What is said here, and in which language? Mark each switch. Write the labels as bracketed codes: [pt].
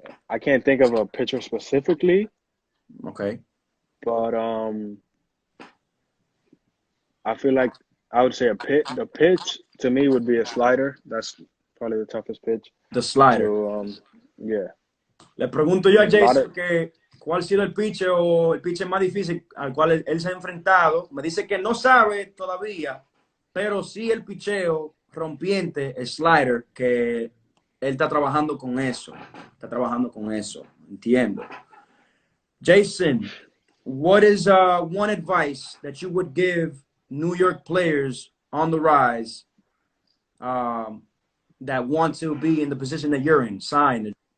[en] I can't think of a pitcher specifically, Okay. but I feel like I would say the pitch to me would be a slider. That's probably the toughest pitch. The slider. So yeah. [es] Le pregunto yo a [en] There's a lot [es] Jason [en] of [es] que cuál ha sido el pitcher o el pitcher más difícil al cual él se ha enfrentado. Me dice que no sabe todavía, pero sí el picheo rompiente, el slider, que él está trabajando con eso. Está trabajando con eso. Entiendo. [en] Jason, what is one advice that you would give New York players on the rise that want to be in the position that you're in, sign?